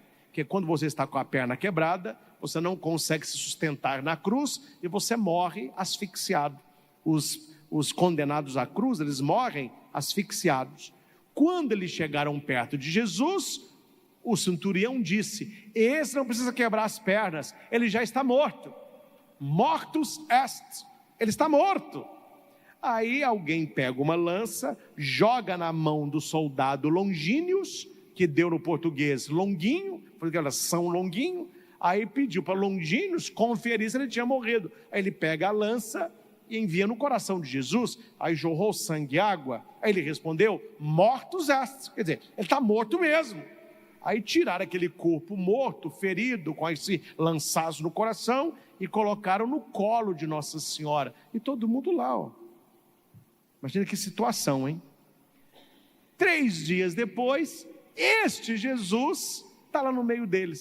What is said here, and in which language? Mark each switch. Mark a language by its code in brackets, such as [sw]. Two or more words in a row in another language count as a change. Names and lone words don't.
[pt] Porque quando você está com a perna quebrada, você não consegue se sustentar na cruz e você morre asfixiado. Os condenados à cruz, eles morrem asfixiados. Quando eles chegaram perto de Jesus, o centurião disse: esse não precisa quebrar as pernas, ele já está morto. [la] Mortus est, [pt] ele está morto. Aí alguém pega uma lança, joga na mão do soldado Longínio, que deu no português Longuinho, porque elas são Longuinho. Aí pediu para Longínio conferir se ele tinha morrido. Aí ele pega a lança e envia no coração de Jesus. Aí jorrou sangue e água. Aí ele respondeu: [la] mortus est, [pt] quer dizer, ele está morto mesmo. Aí tiraram aquele corpo morto, ferido, com esse lançaço no coração, e colocaram no colo de Nossa Senhora. E todo mundo lá, ó. Imagina que situação, hein? 3 dias depois, este Jesus está lá no meio deles.